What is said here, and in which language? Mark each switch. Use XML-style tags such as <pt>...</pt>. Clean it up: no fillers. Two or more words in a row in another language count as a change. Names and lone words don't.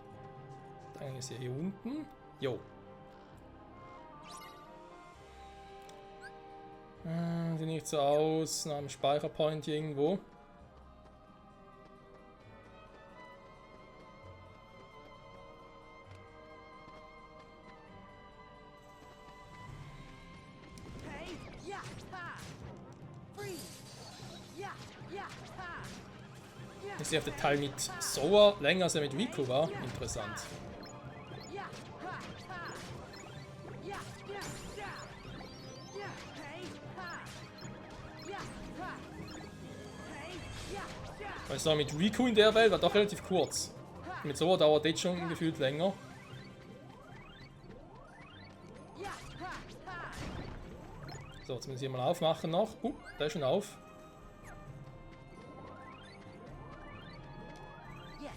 <de>Dann ist er hier unten. Jo. Sieht nicht so aus, nach einem Speicherpoint hier irgendwo. Hey, yeah, ha! Freeze! Yeah, yeah, ha! Yeah, Ich sehe auf den Teil mit Sora länger als er mit Riku war. Interessant. yeah, ha, ha! Yeah, yeah, yeah! Yeah, hey, ha! Yeah, ha! Hey, yeah, yeah! Weil ich sage, mit Riku in der Welt war doch relativ kurz. Mit Sora dauert das schon gefühlt länger. Yeah, ha, ha! So, jetzt müssen wir hier mal aufmachen noch. Der ist schon auf. Yes.</de>